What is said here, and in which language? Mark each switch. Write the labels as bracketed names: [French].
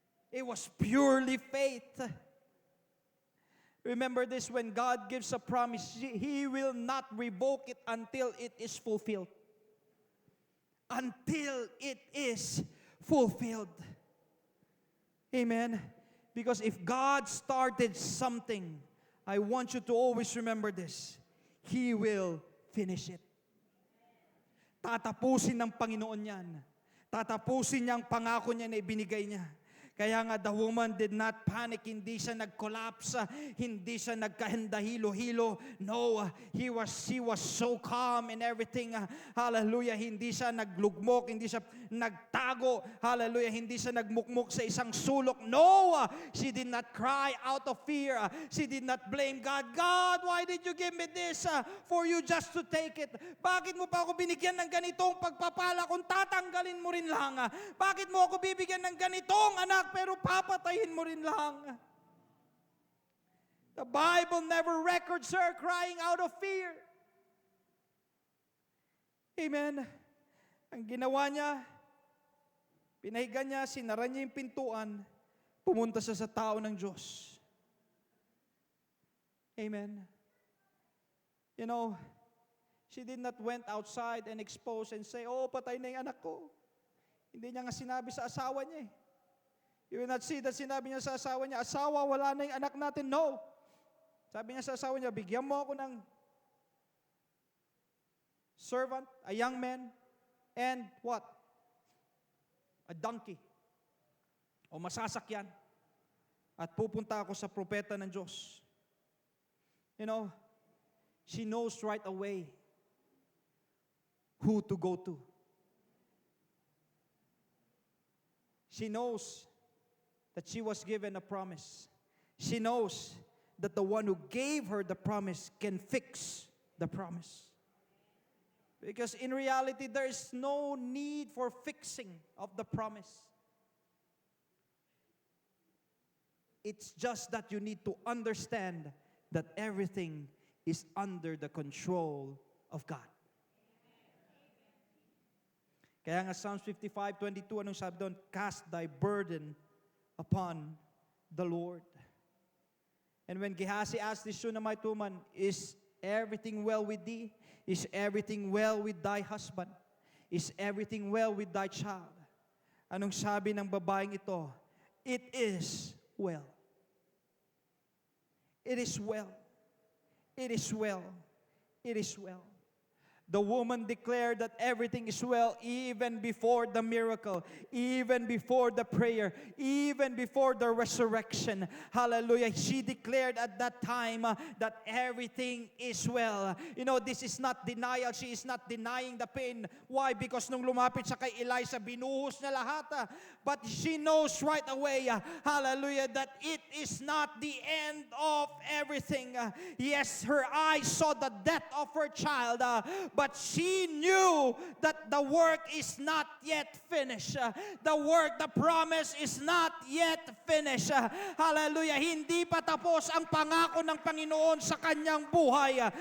[English] It was purely faith. Remember this, when God gives a promise, He will not revoke it until it is fulfilled. Until it is fulfilled. Amen. Because if God started something, I want you to always remember this. He will finish it. [Filipino] Tatapusin ng Panginoon yan. Tatapusin niya ang pangako niya na ibinigay niya. Kaya nga, [English] the woman did not panic. [Filipino] Hindi siya nag-collapse. Hindi siya nagkahanda-hilo-hilo. [English] No, she was so calm in everything. [Filipino] Hallelujah. Hindi siya naglugmok. Hindi siya nagtago. Hallelujah. Hindi siya nagmukmuk sa isang sulok. [English] No, she did not cry out of fear. She did not blame God. God, why did you give me this? For you just to take it. [Filipino] Bakit mo pa ako binigyan ng ganitong pagpapala kung tatanggalin mo rin lang? Bakit mo ako bibigyan ng ganitong anak pero papatayin mo rin lang? [English] The Bible never records her crying out of fear. Amen. [Filipino] Ang ginawa niya, pinahiga niya, sinara niya yung pintuan, pumunta siya sa tao ng Diyos. Amen. [English] You know, she did not went outside and expose and say, [Filipino] oh, patay na yung anak ko. Hindi niya nga sinabi sa asawa niya eh. [English] You will not see that [Filipino] sinabi niya sa asawa niya, asawa, wala na yung anak natin. No. Sabi niya sa asawa niya, bigyan mo ako ng servant, [English] a young man, and what? A donkey. [Filipino] O masasakyan. at pupunta ako sa propeta ng Diyos. [English] You know, she knows right away who to go to. She knows that she was given a promise. She knows that the one who gave her the promise can fix the promise. Because in reality, there is no need for fixing of the promise. It's just that you need to understand that everything is under the control of God. [Filipino] Kaya nga [English] Psalms 55:22, [Filipino] anong sabi doon? [English] Cast thy burden upon the Lord. And when Gehazi asked the Shunammite woman, is everything well with thee? Is everything well with thy husband? Is everything well with thy child? [Filipino] Anong sabi ng babaeng ito? [English] It is well. It is well. It is well. It is well. The woman declared that everything is well even before the miracle, even before the prayer, even before the resurrection. Hallelujah. She declared at that time that everything is well. You know, this is not denial. She is not denying the pain. Why? Because [Filipino] nung lumapit siya kay Elisha, binuhos niya lahat. [English] But she knows right away, hallelujah, that it is not the end of everything. Yes, her eyes saw the death of her child, but she knew that the work is not yet finished. The promise is not yet finished. Hallelujah. [Filipino] Hindi pa tapos ang pangako ng Panginoon sa kanyang buhay.